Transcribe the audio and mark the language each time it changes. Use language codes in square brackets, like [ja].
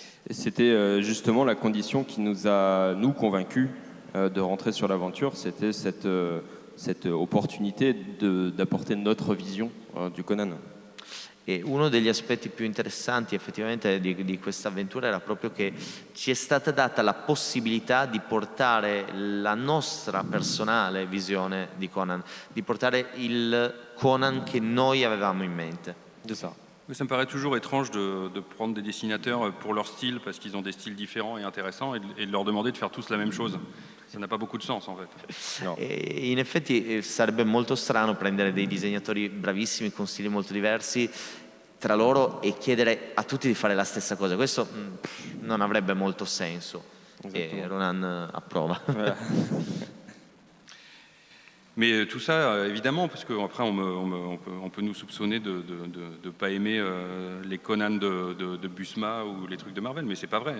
[fr] Et c'était justement la condition qui nous a, nous, convaincus de rentrer sur l'aventure, c'était cette opportunité d'apporter notre vision du Conan. [it] E uno degli aspetti più interessanti effettivamente di questa avventura era proprio che ci è stata data la possibilità di portare la nostra personale visione di Conan, di portare il Conan che noi avevamo in mente. [fr] C'est ça. Mais ça me paraît toujours étrange de prendre des dessinateurs pour leur style, parce qu'ils ont des styles différents et intéressants, et de leur demander de faire tous la même chose. Ça n'a pas beaucoup de sens, en fait. [it] No. E in effetti sarebbe molto strano prendere dei disegnatori bravissimi con stili molto diversi tra loro e chiedere a tutti di fare la stessa cosa. Questo non avrebbe molto senso. E Ronan approva. [fr] Mais tout ça, évidemment, parce qu'après on peut nous soupçonner de ne pas aimer les Conan de Busma ou les trucs de Marvel, mais c'est pas vrai.